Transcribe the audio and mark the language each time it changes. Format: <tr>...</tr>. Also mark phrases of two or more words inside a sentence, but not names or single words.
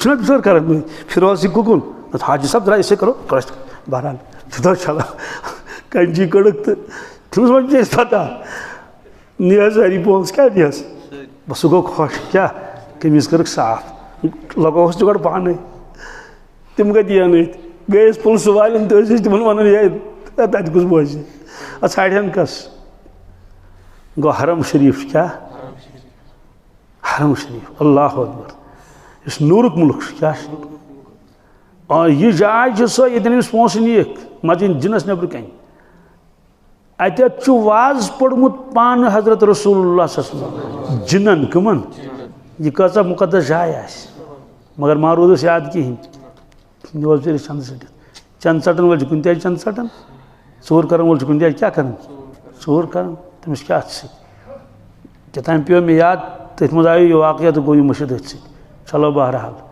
<ks>چھُنہ بِچور کَران نٔے فِروز یہِ کُکُن حاجی صٲب درٛاے أسے کَرو بہرحال چھُ تَتھ چھَلان کَنچی کٔڑٕکھ تہٕ تٔمِس وۄنۍ چھِ اَسہِ پَتہ نی حظ سٲری پونٛسہٕ کیٛاہ نِیَس بَس سُہ گوٚو خۄش کیٛاہ قمیٖض کٔرٕکھ صاف لگووُس تہِ گۄڈٕ پانَے تِم کَتہِ یِن أتھۍ گٔے أسۍ پُلسہٕ والٮ۪ن تہٕ أسۍ تِمَن وَنان ہے تَتہِ کُس بوزِ اَدٕ ژھانٛڈہن کَس گوٚو حرم شریٖف چھُ کیٛاہ حرم شریٖف</ks> <ar>اللہ اکبر</ar> <ks>یُس نوٗرُک مُلک چھُ کیٛاہ چھُ یہِ جاے چھِ سۄ ییٚتٮ۪ن أمِس پونٛسہٕ نِیِکھ مسجد جِنَس نیٚبرٕ کَنۍ اَتٮ۪تھ چھُ واز پوٚرمُت پانہٕ حضرت</ks> <ar>رسول اللہ صلی اللہ علیہ وسلم</ar> <ks>جِنَن کٕمَن یہِ کۭژاہ مُقدس جاے آسہِ مگر ما روٗدُس یاد کِہیٖنۍ یہِ اوس بِچٲرِس چَندٕ ژٔٹِتھ چَندٕ ژَٹَن وٲلۍ چھِ کُنہِ تہِ آیہِ چَندٕ ژَٹان ژوٗر کَرَن وول چھُ کُنہِ تہِ آیہِ کیٛاہ کَران ژوٗر کَران تٔمِس کیٛاہ اَتھٕ سۭتۍ کیٛاہتام پیوٚو مےٚ یاد تٔتھۍ منٛز آیو یہِ واقعہ تہٕ گوٚو یہِ مٔشِد أتھۍ سۭتۍ چلو بہرحال</ks>